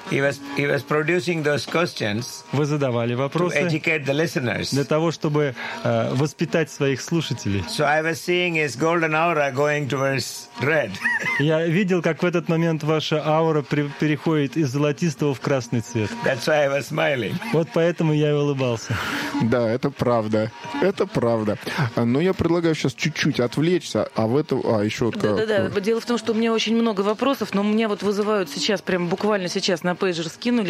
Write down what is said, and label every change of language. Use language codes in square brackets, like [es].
[en] He was producing those questions. [ru] Вы задавали вопросы. [en] To educate the listeners. [ru] Для того, чтобы воспитать своих слушателей. [en] So I was seeing his golden aura going towards red. [ru] Я видел, как в этот момент ваша аура переходит из золотистого в красный цвет. [en] That's why I was smiling. [ru] Вот поэтому я и улыбался. Да, это правда. Это правда. Но я предлагаю сейчас чуть-чуть отвлечься, а в этом... А, еще вот... Да-да-да. Дело в том, что у меня очень много вопросов, но меня вот вызывают сейчас прям буквально сейчас на пейджер скинули.